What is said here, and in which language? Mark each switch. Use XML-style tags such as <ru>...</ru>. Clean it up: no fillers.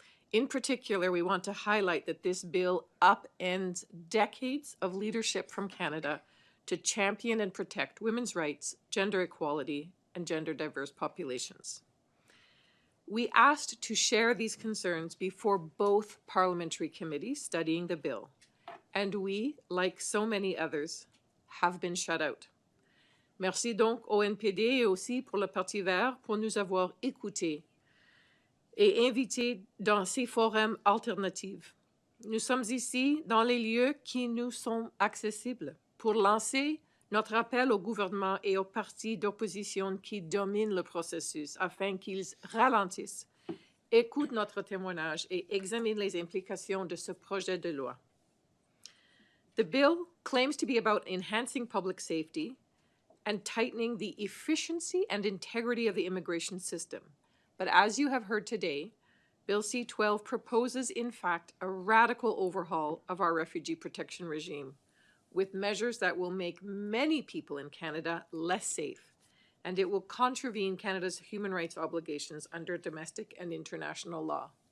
<en>In particular, we want to highlight that this bill upends decades of leadership from Canada to champion and protect women's rights, gender equality, and gender diverse populations. We asked to share these concerns before both parliamentary committees studying the bill, and we, like so many others, have been shut out.</en> <fr>Merci donc au NPD et aussi pour le Parti vert pour nous avoir écoutés et invités dans ces forums alternatifs. Nous sommes ici dans les lieux qui nous sont accessibles pour lancer notre appel au gouvernement et aux partis d'opposition qui dominent le processus afin qu'ils ralentissent, écoutent notre témoignage et examinent les implications de ce projet de loi.</fr> <en>The bill claims to be about enhancing public safety and tightening the efficiency and integrity of the immigration system. But as you have heard today, Bill C12 proposes, in fact, a radical overhaul of our refugee protection regime, with measures that will make many people in Canada less safe, and it will contravene Canada's human rights obligations under domestic and international law.</en>